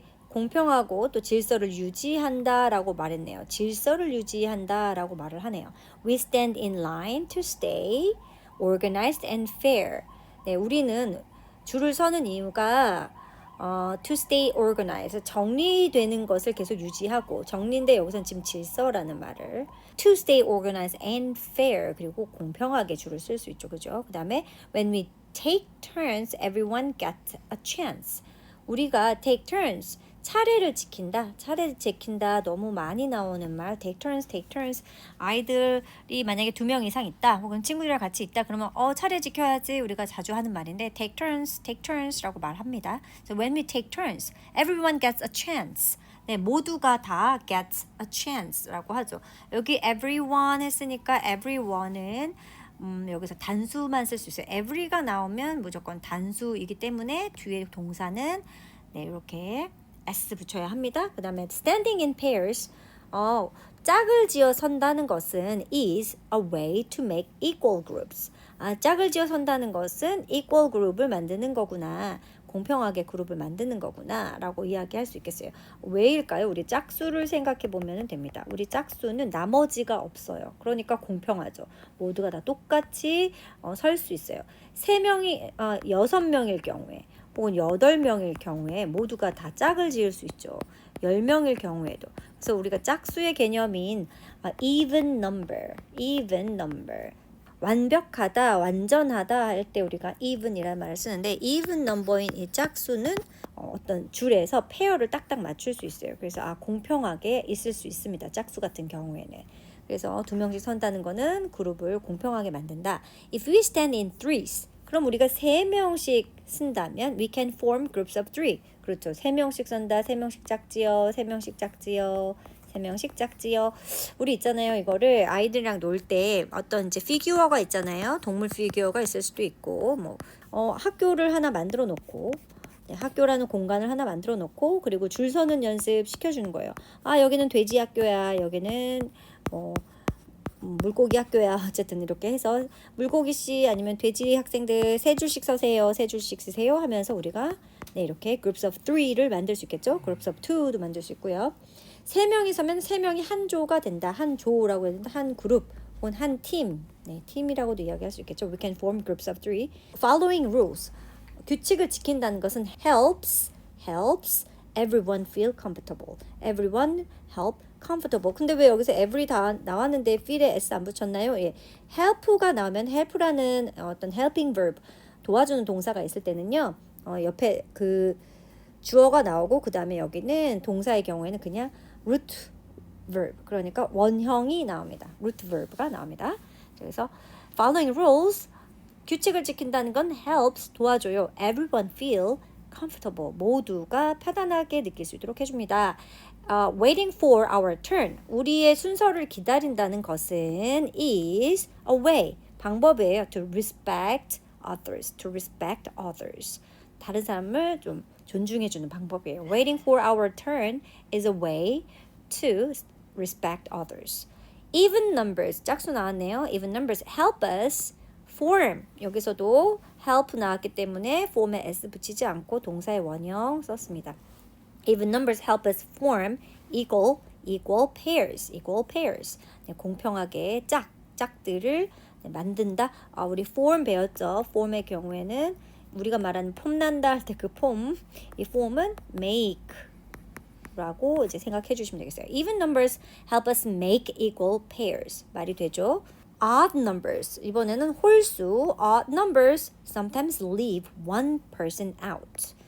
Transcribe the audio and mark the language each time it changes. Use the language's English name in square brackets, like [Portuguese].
[Korean] 공평하고 또 질서를 유지한다라고 말했네요. 질서를 유지한다라고 말을 하네요. [English] We stand in line to stay organized and fair. [Korean] 네, 우리는 줄을 서는 이유가 [English] to stay organized, [Korean] 정리되는 것을 계속 유지하고, 정리인데 여기서는 지금 질서라는 말을 [English] to stay organized and fair, [Korean] 그리고 공평하게 줄을 쓸 수 있죠. 그죠? 그 다음에 [English] when we take turns, everyone gets a chance. [Korean] 우리가 take turns, 차례를 지킨다. 너무 많이 나오는 말. take turns. 아이들이 만약에 2명 이상 있다. 혹은 친구들이랑 같이 있다. 그러면 차례 지켜야지. 우리가 자주 하는 말인데 take turns라고 말합니다. [English] So when we take turns, everyone gets a chance. [Korean] 네, 모두가 다 [English] gets a chance [Korean] 라고 하죠. 여기 everyone 했으니까 everyone은 여기서 단수만 쓸 수 있어요. every가 나오면 무조건 단수이기 때문에 뒤에 동사는 네, 이렇게 s 붙여야 합니다. [English] 그 다음에 standing in pairs, [Korean] 짝을 지어 선다는 것은 [English] is a way to make equal groups. [Korean] 짝을 지어 선다는 것은 equal group을 만드는 거구나. 공평하게 그룹을 만드는 거구나 라고 이야기할 수 있겠어요. 왜일까요? 우리 짝수를 생각해 보면 됩니다. 우리 짝수는 나머지가 없어요. 그러니까 공평하죠. 모두가 다 똑같이 설 수 있어요. 3명이 6명일 경우에 혹은 8명일 경우에 모두가 다 짝을 지을 수 있죠. 10명일 경우에도. 그래서 우리가 짝수의 개념인 even number 완벽하다, 완전하다 할 때 우리가 even이라는 말을 쓰는데 even number인 이 짝수는 어떤 줄에서 페어를 딱딱 맞출 수 있어요. 그래서 공평하게 있을 수 있습니다. 짝수 같은 경우에는. 그래서 2명씩 선다는 거는 그룹을 공평하게 만든다. [English] If we stand in threes, [Korean] 그럼 우리가 3명씩 쓴다면 [English] we can form groups of 3. [Korean] 그렇죠. 3명씩 선다, 3명씩 짝지어, 3명씩 짝지어, 3명씩 짝지어. 우리 있잖아요. 이거를 아이들이랑 놀 때 어떤 이제 피규어가 있잖아요. 동물 피규어가 있을 수도 있고, 학교를 하나 만들어 놓고, 학교라는 공간을 하나 만들어 놓고, 그리고 줄 서는 연습 시켜주는 거예요. 여기는 돼지 학교야. 여기는 물고기 학교야. 어쨌든 이렇게 해서 물고기 씨 아니면 돼지 학생들 3줄씩 서세요. 3줄씩 쓰세요 하면서 우리가 네, 이렇게 [English] groups of 3 [Korean] 를 만들 수 있겠죠. [English] groups of 2 [Korean] 도 만들 수 있고요. 3명이 서면 3명이 한 조가 된다. 한 조라고 해야 된다. 한 그룹 혹은 한 팀. 네, 팀이라고도 이야기할 수 있겠죠. [English] We can form groups of 3. Following rules. [Korean] 규칙을 지킨다는 것은 [English] helps everyone feel comfortable. everyone help comfortable. [Korean] 근데 왜 여기서 every 다 나왔는데 feel에 s 안 붙였나요? 예. help가 나오면 help라는 어떤 helping verb 도와주는 동사가 있을 때는요. 옆에 그 주어가 나오고 그 다음에 여기는 동사의 경우에는 그냥 root verb, 그러니까 원형이 나옵니다. root verb가 나옵니다. 그래서 [English] following rules, [Korean] 규칙을 지킨다는 건 helps, 도와줘요. [English] everyone feel comfortable, [Korean] 모두가 편안하게 느낄 수 있도록 해줍니다. [English] Waiting for our turn, [Korean] 우리의 순서를 기다린다는 것은 [English] is a way, [Korean] 방법이에요. [English] to respect others. [Korean] 다른 사람을 좀 존중해주는 방법이에요. [English] Waiting for our turn is a way to respect others. Even numbers, [Korean] 짝수 나왔네요. [English] Even numbers help us form. [Korean] 여기서도 help 나왔기 때문에 form에 s 붙이지 않고 동사의 원형 썼습니다. [English] Even numbers help us form equal pairs. [Korean] 네, 공평하게 짝들을 만든다. 우리 form 배웠죠. form의 경우에는 우리가 말하는 폼 난다 할 때 그 폼, 이 폼은 make 라고 이제 생각해 주시면 되겠어요. [English] Even numbers help us make equal pairs. [Korean] 말이 되죠? [English] Odd numbers, [Korean] 이번에는 홀수. [English] Odd numbers sometimes leave one person out.